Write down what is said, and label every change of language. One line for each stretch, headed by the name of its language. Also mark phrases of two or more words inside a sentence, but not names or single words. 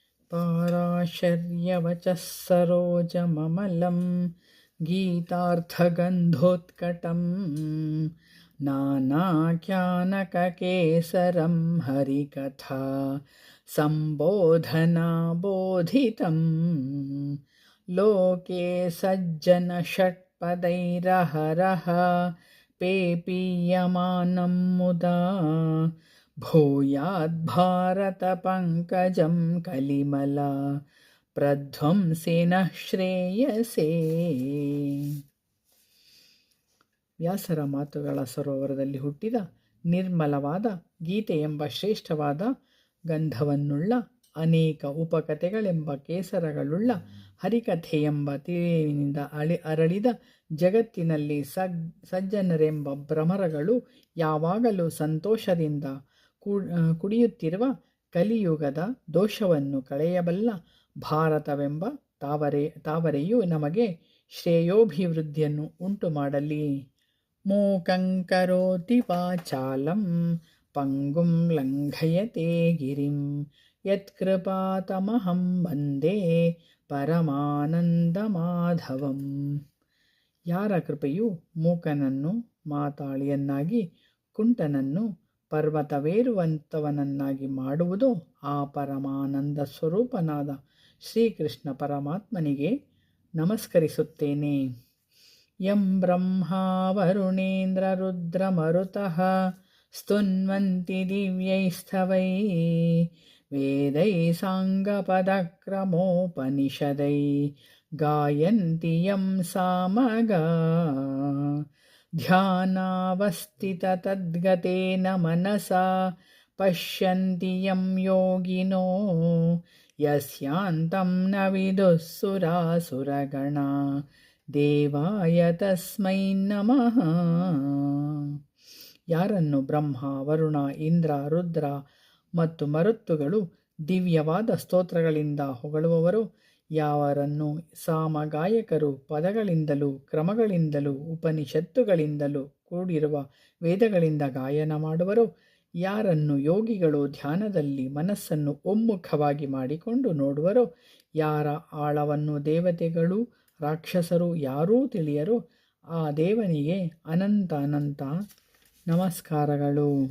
Sanskrit: पाराशर्यवचः सरोजममलं गीतार्थगन्धोत्कटं नानाख्यानककेसरं हरिकथा सम्बोधनाबोधितं लोके सज्जनषट्पदैरहरः पेपीयमानं मुदा भूयाद्भारतपङ्कजं कलिमला ಪ್ರಧ್ವಂಸೇನ ಶ್ರೇಯಸೇ.
Kannada: ವ್ಯಾಸರ ಮಾತುಗಳ ಸರೋವರದಲ್ಲಿ ಹುಟ್ಟಿದ ನಿರ್ಮಲವಾದ ಗೀತೆ ಎಂಬ ಶ್ರೇಷ್ಠವಾದ ಗಂಧವನ್ನುಳ್ಳ ಅನೇಕ ಉಪಕಥೆಗಳೆಂಬ ಕೇಸರಗಳುಳ್ಳ ಹರಿಕಥೆ ಎಂಬ ತಿಳಿವಿನಿಂದ ಅರಳಿದ ಜಗತ್ತಿನಲ್ಲಿ ಸಜ್ಜನರೆಂಬ ಭ್ರಮರಗಳು ಯಾವಾಗಲೂ ಸಂತೋಷದಿಂದ ಕುಡಿಯುತ್ತಿರುವ ಕಲಿಯುಗದ ದೋಷವನ್ನು ಕಳೆಯಬಲ್ಲ ಭಾರತವೆಂಬ ತಾವರೆಯು ನಮಗೆ ಶ್ರೇಯೋಭಿವೃದ್ಧಿಯನ್ನು ಉಂಟು ಮಾಡಲಿ.
Sanskrit: ಮೂಕಂಕರೋತಿ ವಾಚಾಲಂ ಪಂಗುಂ ಲಂಘಯತೆ ಗಿರಿಂ ಯತ್ಕೃಪಾತಮಹಂ ವಂದೇ ಪರಮಾನಂದ ಮಾಧವಂ.
Kannada: ಯಾರ ಕೃಪೆಯು ಮೂಕನನ್ನು ಮಾತಾಳಿಯನ್ನಾಗಿ ಕುಂಟನನ್ನು ಪರ್ವತವೇರುವಂಥವನನ್ನಾಗಿ ಮಾಡುವುದೋ ಆ ಪರಮಾನಂದ ಸ್ವರೂಪನಾದ ಶ್ರೀಕೃಷ್ಣ ಪರಮಾತ್ಮನಿಗೆ ನಮಸ್ಕರಿಸುತ್ತೇನೆ.
Sanskrit: ಯಂ ಬ್ರಹ್ಮಾ ವರುಣೇಂದ್ರ ರುದ್ರ ಮರುತಃ ಸ್ತುನ್ವಂತಿ ದಿವ್ಯೈಸ್ತವೈ ವೇದೈ ಸಾಂಗಪದಕ್ರಮೋಪನಿಷದೈ ಗಾಯಂತಿ ಯಂ ಸಾಮಗಾ ಧ್ಯಾನಾವಸ್ಥಿತತದ್ಗತೇನ ಮನಸಾ ಪಶ್ಯಂತಿ ಯಂ ಯೋಗಿನೋ ಯಸ್ಯಾಂತಂ ನ ವಿದುಃ ಸುರಾಸುರಗಣಾ ದೇವಾಯ ತಸ್ಮೈ ನಮಃ.
Kannada: ಯಾರನ್ನು ಬ್ರಹ್ಮ, ವರುಣ, ಇಂದ್ರ, ರುದ್ರ ಮತ್ತು ಮರುತ್ತುಗಳು ದಿವ್ಯವಾದ ಸ್ತೋತ್ರಗಳಿಂದ ಹೊಗಳುವವರೋ, ಯಾವರನ್ನು ಸಾಮಗಾಯಕರು ಪದಗಳಿಂದಲೂ ಕ್ರಮಗಳಿಂದಲೂ ಉಪನಿಷತ್ತುಗಳಿಂದಲೂ ಕೂಡಿರುವ ವೇದಗಳಿಂದ ಗಾಯನ ಮಾಡುವರೋ, ಯಾರನ್ನು ಯೋಗಿಗಳು ಧ್ಯಾನದಲ್ಲಿ ಮನಸ್ಸನ್ನು ಒಮ್ಮುಖವಾಗಿ ಮಾಡಿಕೊಂಡು ನೋಡುವರೋ, ಯಾರ ಆಳವನ್ನು ದೇವತೆಗಳು ರಾಕ್ಷಸರು ಯಾರೂ ತಿಳಿಯರೋ, ಆ ದೇವನಿಗೆ ಅನಂತ ಅನಂತ ನಮಸ್ಕಾರಗಳು.